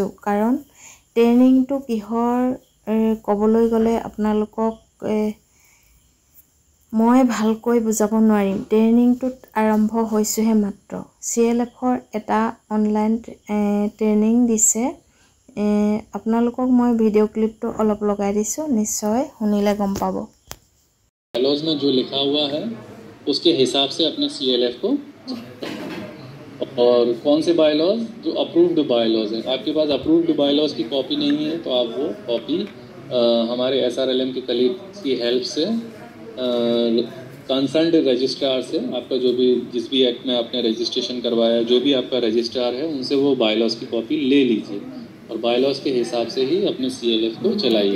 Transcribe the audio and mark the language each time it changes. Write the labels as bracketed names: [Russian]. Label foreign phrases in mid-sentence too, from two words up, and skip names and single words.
[Assamese] কাৰণ ট্ৰেইনিংটো কিহৰ ক'বলৈ গ'লে আপোনালোকক মই ভালকৈ বুজাব নোৱাৰিম। ট্ৰেইনিংটোত আৰম্ভ হৈছেহে মাত্ৰ। CLFৰ এটা [English] online training [Assamese] দিছে। আপোনালোকক মই [English] video clip [Assamese] অলপ লগাই দিছোঁ, নিশ্চয় শুনিলে গম পাব। [Hindi] बायलॉज में जो लिखा हुआ है उसके हिसाब से अपने CLF को, और कौन से बायलॉज जो [English] approved bylaws [Hindi] हैं, आपके पास [English] approved bylaws [Hindi] की कॉपी नहीं है तो आप वो कॉपी हमारे SRLM के कलीग की हेल्प से [English] concerned registrar [Hindi] से, आपका जो भी जिस भी एक्ट में आपने रजिस्ट्रेशन करवाया, जो भी आपका रजिस्ट्रार है, उनसे वो बायलॉज की कॉपी ले लीजिए और बायलॉज के हिसाब से ही अपने CLF को चलाइए।